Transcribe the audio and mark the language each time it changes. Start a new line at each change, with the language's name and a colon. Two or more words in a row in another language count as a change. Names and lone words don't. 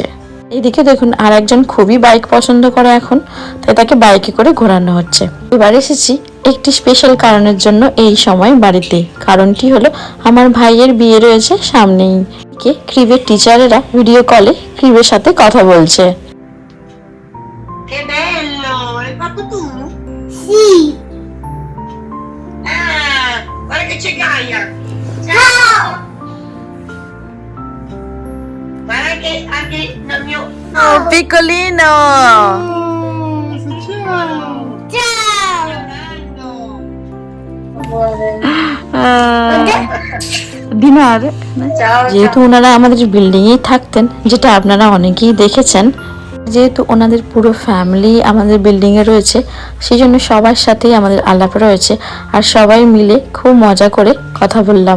Bangla: এইদিকে দেখুন আর একজন খুবই বাইক পছন্দ করে এখন, তাই তাকে বাইকে করে ঘোরানো হচ্ছে। এবার এসেছি একটি স্পেশাল কারণের জন্য এই সময় বাড়িতে। কারণটি হলো আমার ভাইয়ের বিয়ে রয়েছে সামনেই। ক্রিবের টিচারেরা
English: video call
Bangla: ক্রিবের সাথে কথা বলছে।
Italian: Guarda che c'è Gaia. Ciao. Guarda che anche nel mio... Oh, piccolino!
Bangla: ডিনার যেহেতু ওনারা আমাদের বিল্ডিং এ থাকতেন, যেটা আপনারা অনেকেই দেখেছেন, যেহেতু ওনাদের পুরো ফ্যামিলি আমাদের বিল্ডিং এ রয়েছে, সেই জন্য সবার সাথেই আমাদের আলাপ রয়েছে আর সবাই মিলে খুব মজা করে কথা বললাম।